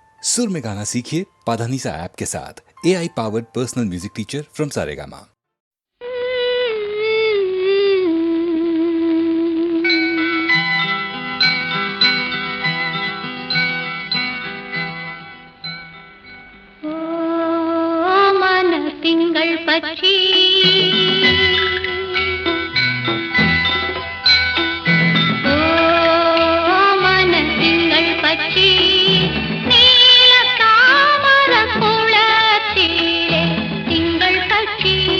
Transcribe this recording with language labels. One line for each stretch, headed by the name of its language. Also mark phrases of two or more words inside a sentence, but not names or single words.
Hindi: सुर में गाना सीखिए पाधानीसा ऐप के साथ।
English: AI powered personal music teacher from
Hindi: सारेगामा।
Malayalam: തിങ്കൾ പക്ഷി മനത്തിങ്കൾ പക്ഷി നീല താമര കുളത്തിലെ തിങ്കൾ പക്ഷി